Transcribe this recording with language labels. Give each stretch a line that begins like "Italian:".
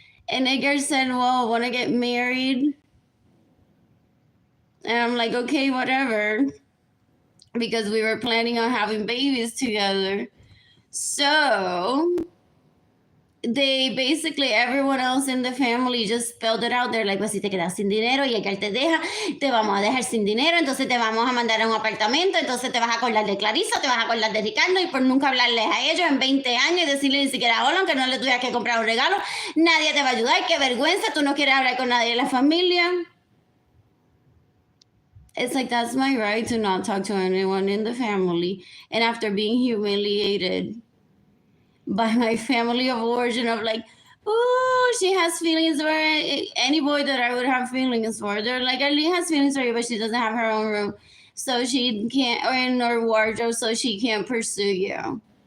English: And Edgar said, well, want to get married? And I'm like, okay, whatever. Because we were planning on having babies together. So they basically, everyone else in the family just spelled it out.
Spanish: They're like, pues si te quedas sin dinero y Edgar te deja, te vamos a dejar sin dinero, entonces te vamos a mandar a un apartamento, entonces te vas a acordar de Clarisa, te vas a acordar de Ricardo, y por nunca hablarles a ellos en 20 años y decirle ni siquiera hola, aunque no le tuvieras que comprar un regalo, nadie te va a ayudar, qué vergüenza, tú no quieres hablar con nadie de la familia.
English: It's like, that's my right to not talk to anyone in the family. And after being humiliated by my family of origin of like, oh, she has feelings for any boy that I would have feelings for. They're like, Arlene has feelings for you, but she doesn't have her own room. So she can't, or in her wardrobe, so she can't pursue you.